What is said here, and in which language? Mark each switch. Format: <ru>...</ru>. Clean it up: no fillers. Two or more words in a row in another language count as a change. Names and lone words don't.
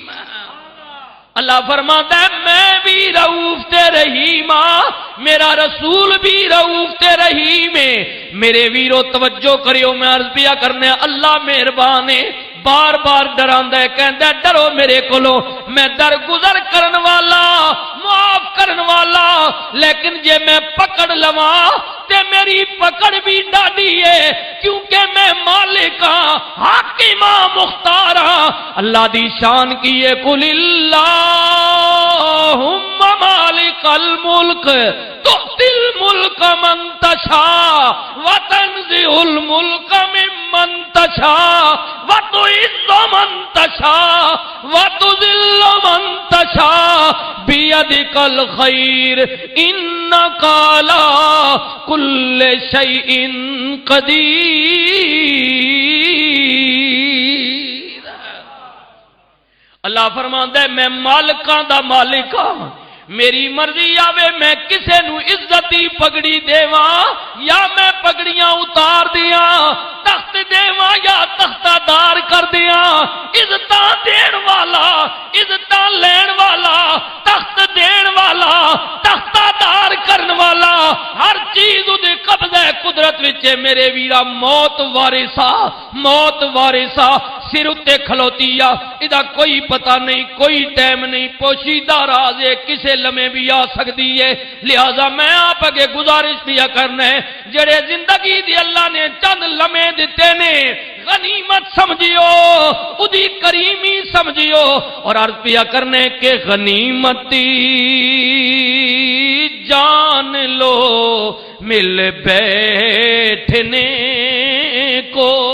<ur>اللہ فرماتا ہے</ur> <pa>میں بھی رؤوف تے رحیم ہاں، میرا رسول بھی رؤوف تے رحیم ہے۔ میرے ویرو توجہ کریو، میں عرض پیا کرنے اللہ مہربان ہے، بار بار ڈراندا ہے، کہندا ہے ڈرو میرے کولو، میں درگزر کرن والا، معاف کرن والا، لیکن جے میں پکڑ لواں تے میری پکڑ بھی ڈاڈی ہے، کیونکہ میں مالک ہاں، حاکم ہاں، مختار ہاں۔ اللہ دی شان کی ہے</pa> <ar>قل اللہم مالک الملک تؤتی الملک من تشاء وتنزع الملک ممن تشاء وتعز من تشاء وتذل من تشاء بیدک الخیر انک علی کل شیء قدیر۔</ar> <ur>اللہ فرماتا ہے</ur> <pa>میں مالکاں دا مالک ہاں، میری مرضی آوے میں کسے نو عزتی پگڑی دیواں یا میں پگڑیاں اتار دیاں، تخت دیواں یا تختہ دار کر دیاں، عزتاں دین والا، عزتاں لین والا، تخت دین والا، تختہ دار کرن والا، ہر چیز دے قبضہ قدرت وچ میرے ویرا موت وارثا، موت وارثا سر اتے کھلوتی آ، ادا کوئی پتہ نہیں، کوئی ٹائم نہیں، پوشیدہ راز ہے، کسے لمحے بھی آ سکتی ہے۔ لہذا میں آپ اگے گزارش پیا کرنا ہے، جڑے زندگی دی اللہ نے چند لمحے دیتے نے غنیمت سمجھیو، ادھی کریمی سمجھیو، اور عرض پیا کرنے کہ غنیمتی جان لو مل بیٹھنے کو،</pa>